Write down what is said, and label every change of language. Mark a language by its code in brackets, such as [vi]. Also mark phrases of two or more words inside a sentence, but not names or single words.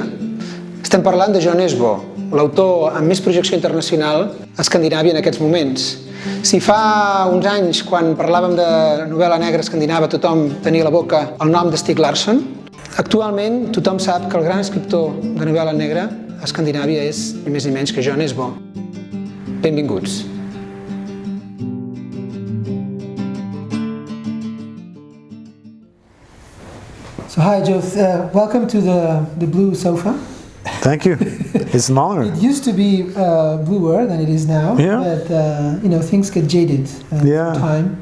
[ca] Estem parlant de Nesbo, l'autor amb més projecció internacional a Escandinàvia en aquests moments. Si fa uns anys, quan parlàvem de novel·la negra escandinava, tothom tenia a la boca el nom de Stieg Larsson, actualment tothom sap que el gran escriptor de novel·la negra a Escandinàvia és ni més ni menys que Nesbo. Benvinguts. [en] So hi, Joe. Welcome to the blue sofa. Thank you. It's an honor. It used to be bluer than it is now, but things get jaded over time.